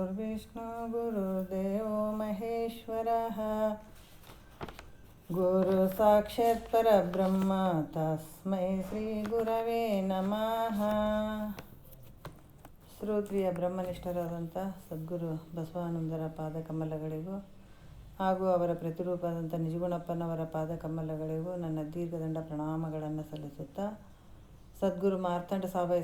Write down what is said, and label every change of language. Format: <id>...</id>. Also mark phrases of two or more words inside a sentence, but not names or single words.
<sa>विष्णु गुरुदेवो महेश्वरः गुरु साक्षात् परब्रह्म तस्मै ಶ್ರೀ ಗುರವೇ ನಮಃ.</sa> <kn>ಶ್ರೋತ್ರಿಯ ಬ್ರಹ್ಮನಿಷ್ಠರಾದಂಥ ಸದ್ಗುರು ಬಸವಾನಂದರ ಪಾದಕಮಲಗಳಿಗೂ ಹಾಗೂ ಅವರ ಪ್ರತಿರೂಪವಾದಂಥ ನಿಜಗುಣಪ್ಪನವರ ಪಾದಕಮಲಗಳಿಗೂ ನನ್ನ ದೀರ್ಘದಂಡ ಪ್ರಣಾಮಗಳನ್ನು ಸಲ್ಲಿಸುತ್ತಾ, ಸದ್ಗುರು ಮಾರ್ತಾಂಡ ಸಾಬಾಯಿ</kn>